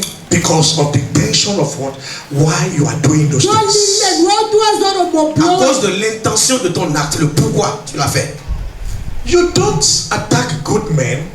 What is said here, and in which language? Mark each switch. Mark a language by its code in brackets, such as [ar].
[en] Because of the intention of why you are doing those things. [fr] À cause de l'intention de ton acte, le pourquoi tu l'as fait. [en] You don't attack good men.